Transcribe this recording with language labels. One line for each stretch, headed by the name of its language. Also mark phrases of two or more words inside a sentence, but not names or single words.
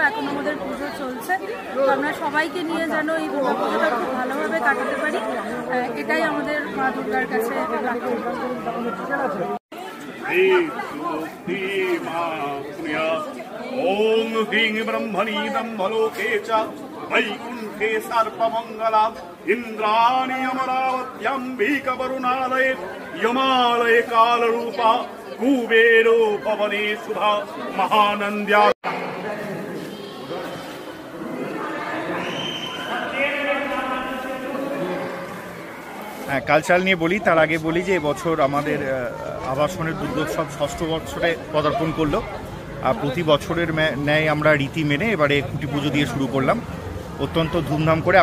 Bangla: এখন আমাদের পুজো চলছে, তো আমরা সবাইকে নিয়ে যেন এই দুর্গাপুজোটা খুব ভালোভাবে কাটাতে পারি, এটাই আমাদের মা দুর্গার কাছে
Sanskrit: ওম হ্রিং ব্রহ্মণি ব্রহ্মলোকে চ वैकुण्ठे सर्पमङ्गला इन्द्राणि अमरावत्याम्बिकवरुणालये यमालये कालरूपा कुबेरो भवने सुधा महानन्द्या।
Bangla: কালচার নিয়ে বলি, তার আগে বলি যে এবছর আমাদের আবাসনের দুর্গোৎসব 6ষ্ঠ বছরে পদার্পণ করলো। প্রতি বছরের ন্যায় আমরা রীতি মেনে এবারে খুঁটি পুজো দিয়ে শুরু করলাম অত্যন্ত ধুমধাম করে।